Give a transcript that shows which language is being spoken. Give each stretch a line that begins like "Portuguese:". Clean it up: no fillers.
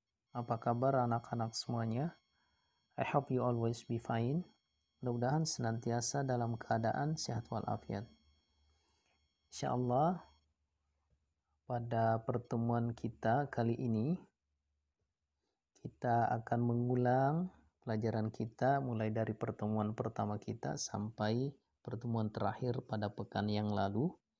Indonesian: Apa kabar anak-anak semuanya?
English: I hope you always be fine.
Indonesian: Mudah-mudahan senantiasa dalam keadaan sehat walafiat. Insyaallah pada pertemuan kita kali ini kita akan mengulang pelajaran kita mulai dari pertemuan pertama kita sampai pertemuan terakhir pada pekan yang lalu.